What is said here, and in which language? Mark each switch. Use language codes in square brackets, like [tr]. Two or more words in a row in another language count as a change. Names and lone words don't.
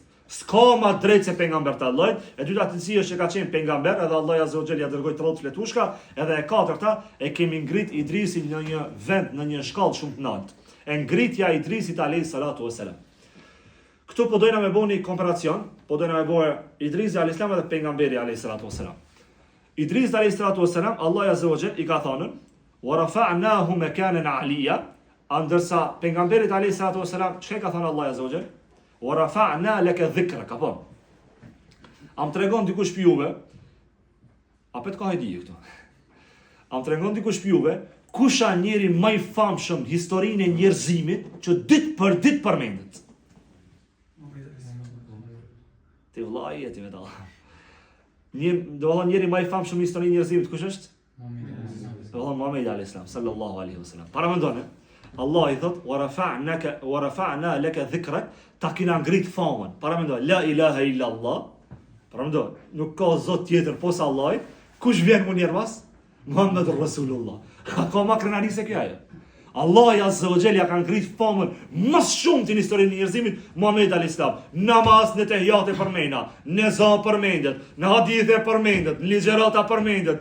[sq] S'ka më drejt se pejgamber të Allahut. E dyta cilësia është që ka qenë pejgamber, edhe Allahu [ar] عز وجل [sq] ja dërgoi 30 fletushka, edhe e katërta e kemi ngrit Idrisin në një vend, në një shkallë shumë të lartë. E ngritja e Idrisit [ar] عليه الصلاة والسلام. [sq] Këtu po dojna me bëni komparacion, po dojna me bëre Idrisi [ar] عليه السلام [sq] dhe pejgamberi [ar] عليه الصلاة والسلام. [sq] Idris [ar] عليه الصلاة والسلام, [sq] Allahu [ar] عز وجل [sq] i ka thënë: [ar] "ورفعناه مكانا عليا", [sq] ndërsa pejgamberit [ar] عليه الصلاة والسلام, [sq] çka ka thënë Allahu [ar] عز وجل? "ورفعنا لك ذكرك", [sq] apo. Am tregon dikush për juve, apo të ka hajdi këtu. Am tregon dikush për juve, kush është njeri më i famshëm në historinë e njerëzimit që ditë për ditë përmendet. Ti vllai e ti vetë. Do të thonë njeri më i famshëm në historinë e njerëzimit kush është? Do të thonë [ar] Muhamedi عليه السلام صلى الله عليه وسلم. [sq] Para mendoni, Allah i thot: [ar] "ورفعنا لك ذكرك", [sq] ta kina ngrit famën. Para mendoj, [ar] لا إله إلا الله. [sq] Para mendoj, nuk ka zot tjetër posa Allahit. Kush vjen më njerë mas? [ar] محمد رسول الله. [sq] Ka ma krenari se kjo ajo. Allah [ar] عز وجل [sq] ka ngrit famën më shumë në historinë e njerëzimit Muhamedi [ar] عليه السلام. [sq] Namaz në tehiyat e përmenda, në za përmendet, në hadithe përmendet, në ligjërata përmendet.